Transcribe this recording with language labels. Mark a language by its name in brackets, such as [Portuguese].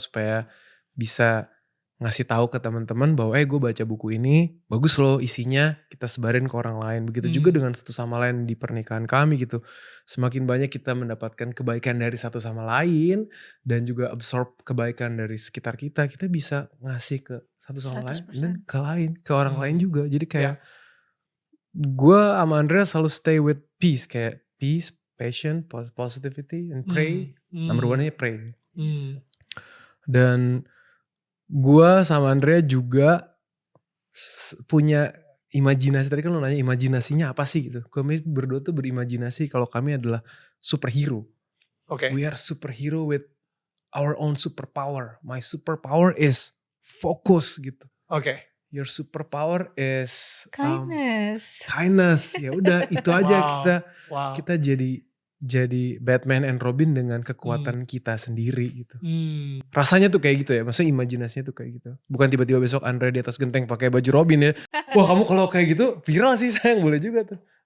[Indonesian] Supaya bisa ngasih tahu ke teman-teman bahwa gue baca buku ini bagus loh isinya, kita sebarin ke orang lain. Begitu juga dengan satu sama lain di pernikahan kami gitu. Semakin banyak kita mendapatkan kebaikan dari satu sama lain dan juga absorb kebaikan dari sekitar kita, kita bisa ngasih ke satu sama lain dan ke orang lain juga. Jadi kayak gue sama Andrea selalu [English] stay with peace, [Indonesian] kayak [English] peace, passion, positivity, and pray. Number one-nya pray. [Indonesian] Dan gue sama Andrea juga punya imajinasi. Tadi kan lo nanya imajinasinya apa sih gitu. Kami berdua tuh berimajinasi kalau kami adalah superhero. [English] We are superhero with our own superpower. My superpower is focus gitu. Your superpower is kindness. [Indonesian] Ya udah itu aja kita jadi Batman and Robin dengan kekuatan kita sendiri gitu. Rasanya tuh kayak gitu ya. Maksudnya imajinasinya tuh kayak gitu. Bukan tiba-tiba besok Andre di atas genteng pakai baju Robin ya. Wah, kamu kalau kayak gitu viral sih, sayang, boleh juga tuh.